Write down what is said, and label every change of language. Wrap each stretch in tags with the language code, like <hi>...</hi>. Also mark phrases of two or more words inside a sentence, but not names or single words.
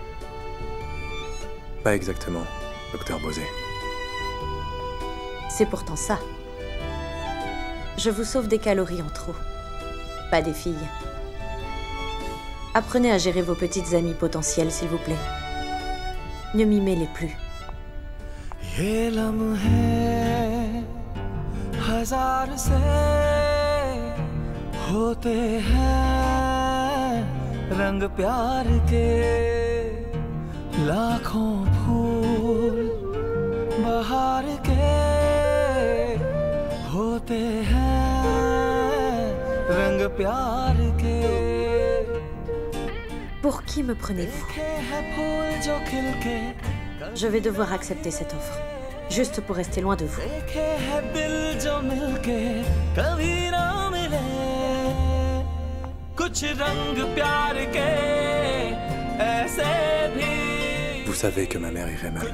<fr>Pas exactement, docteur Bosé. C'est pourtant ça. Je vous sauve des calories en trop. Pas des filles. Apprenez à gérer vos petites amies potentielles, s'il vous plaît. Ne m'y mêlez plus.</fr> <hi>ये लम्हे हजार से होते हैं रंग प्यार के लाखों फूल बहार के होते हैं रंग प्यार के</hi> <fr>Pour qui me prenez-vous? Je vais devoir accepter cette offre, juste pour rester loin de vous. Vous savez que ma mère irait mal.</fr>